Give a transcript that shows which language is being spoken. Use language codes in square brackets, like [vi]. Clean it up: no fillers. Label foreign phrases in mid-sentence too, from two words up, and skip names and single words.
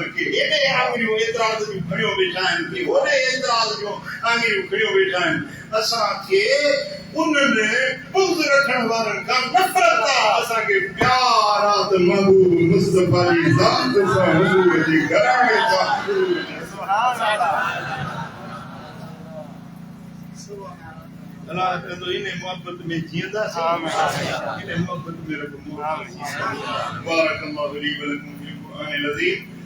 [sd] के एॾे आङिरियूं एतिराज़ जूं खणियो वेठा आहिनि कि होॾे एतिराज़ जूं आङिरियूं खणियो वेठा आहिनि असांखे उन्हनि बुग़्ज़ रखण वारनि खां नफ़रत आहे असांखे प्यार आहे त महबूब मुस्तफ़ा जी ज़ात सां हुजूर जे घराणे सां अल्लाह कंदो इन मोहब्बत में जींदासीं इन मोहब्बत में रब [ar] بارك الله لي ولكم في القرآن العظيم